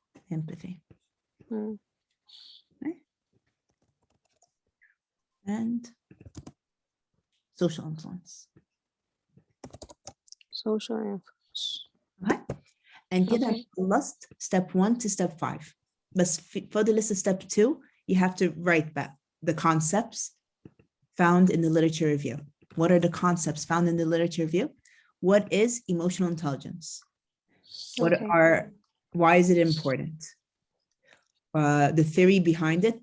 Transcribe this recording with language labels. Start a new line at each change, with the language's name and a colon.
English: empathy. Okay. And social influence. Social influence. Okay. And
Arabic: كده خلصت
English: step 1 to step 5.
Arabic: بس فاضل لسه step 2.
English: You have to write back the concepts found in the literature review. What are the concepts found in the literature review? What is emotional intelligence? Why is it important? The theory behind it.